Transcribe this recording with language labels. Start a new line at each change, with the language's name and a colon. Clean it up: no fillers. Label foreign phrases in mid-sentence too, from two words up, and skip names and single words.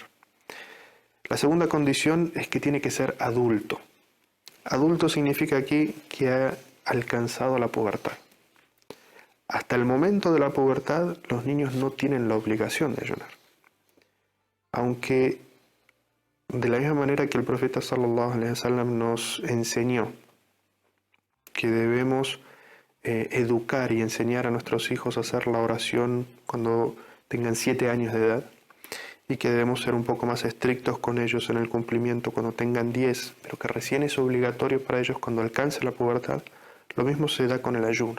Spanish: La segunda condición es que tiene que ser adulto. Adulto significa aquí que ha alcanzado la pubertad. Hasta el momento de la pubertad, los niños no tienen la obligación de ayunar. Aunque de la misma manera que el profeta
Arabic: صلى الله عليه وسلم
Spanish: nos enseñó que debemos educar y enseñar a nuestros hijos a hacer la oración cuando tengan 7 años de edad y que debemos ser un poco más estrictos con ellos en el cumplimiento cuando tengan 10, pero que recién es obligatorio para ellos cuando alcance la pubertad, lo mismo se da con el ayuno.